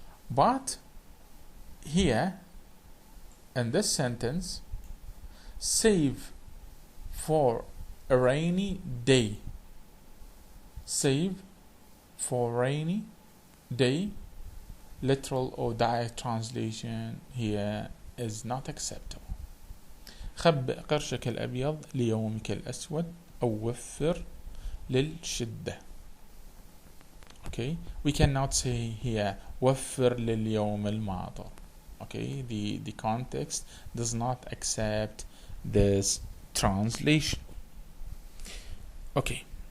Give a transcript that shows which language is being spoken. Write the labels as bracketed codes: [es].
[en] But here in this sentence, save for a rainy day. Save for rainy day, literal or direct translation here is not acceptable. [ar] خبئ قرشك الأبيض ليومك الأسود أو وفر للشدة. [en] Okay, we cannot say here [ar] وفر لليوم الماطر. [en] Okay, the context does not accept this translation. Okay.